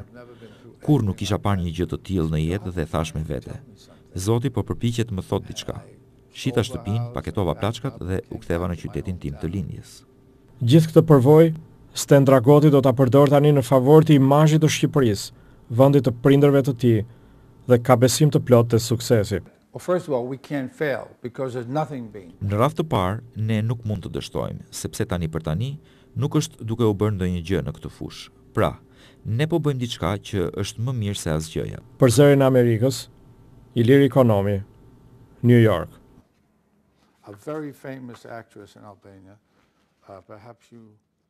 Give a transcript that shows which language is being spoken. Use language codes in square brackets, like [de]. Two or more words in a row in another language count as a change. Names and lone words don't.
[sq] Kur nuk isha parë një gjë të tillë në jetë dhe thash me vete: Zoti po përpiqet më thot diçka. Shita shtëpinë, paketova plaçkat dhe u ktheva në qytetin tim të lindjes. Gjithë këtë përvojë, Stan Dragoti do ta përdor tani në favor të imazhit të Shqipërisë, vendit të prindërve të tij, dhe ka besim të plotë te suksesi. [en] Well, first of all, we can't fail because there's nothing being. [sq] Në radhë të parë, ne nuk mund të dështojmë, sepse tani për tani nuk është duke u bërë ndonjë gjë në këtë fushë. Pra, ne po bëjmë diçka që është më mirë se asgjëja. Për zërin e Amerikës, Ilir Ekonomi, New York. [en] A very famous actress in Albania, perhaps you